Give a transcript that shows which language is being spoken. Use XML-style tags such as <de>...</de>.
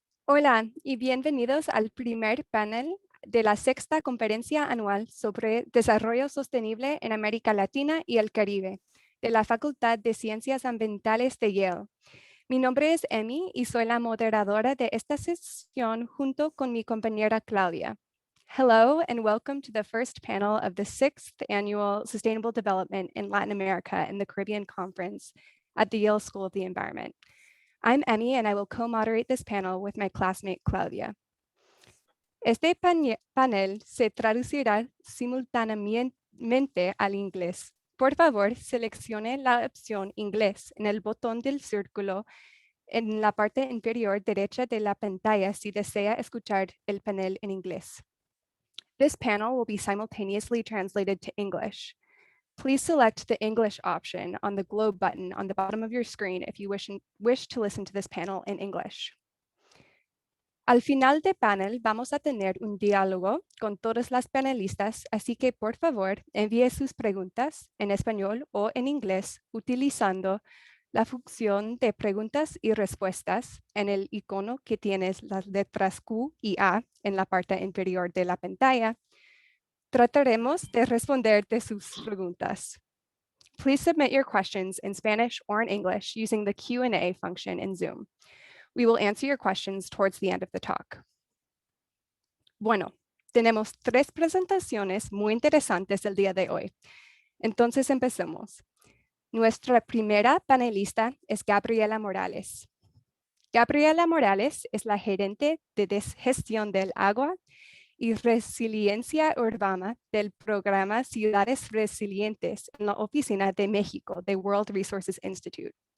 <es>Hola y bienvenidos al primer panel de la sexta conferencia anual sobre desarrollo sostenible en América Latina y el Caribe de la Facultad de Ciencias Ambientales de Yale. Mi nombre es Emmy y soy la moderadora de esta sesión junto con mi compañera Claudia.</es> <en>Hello and welcome to the first panel of the sixth annual Sustainable Development in Latin America and the Caribbean Conference at the Yale School of the Environment. I'm Emmy and I will co-moderate this panel with my classmate Claudia.</en> <es>Este panel se traducirá simultáneamente al inglés. Por favor, seleccione la opción inglés en el botón del círculo en la parte inferior derecha de la pantalla si desea escuchar el panel en inglés.</es> <en>This panel will be simultaneously translated to English. Please select the English option on the globe button on the bottom of your screen if you wish to listen to this panel in English.</en> <es>Al final del panel vamos a tener un diálogo con todas las panelistas, así que por favor envíe sus preguntas en español o en inglés utilizando la función de preguntas y respuestas en el icono que tienes las letras Q y A en la parte inferior de la pantalla. Trataremos de responder de sus preguntas.</es> <en>Please submit your questions in Spanish or in English using the Q&A function in Zoom. We will answer your questions towards the end of the talk.</en> <es>Bueno, tenemos 3 presentaciones muy interesantes el día de hoy. Entonces empecemos. Nuestra primera panelista es Gabriela Morales. Gabriela Morales es la gerente de gestión del agua y resiliencia urbana del programa Ciudades Resilientes en la Oficina de México de World Resources Institute.</es>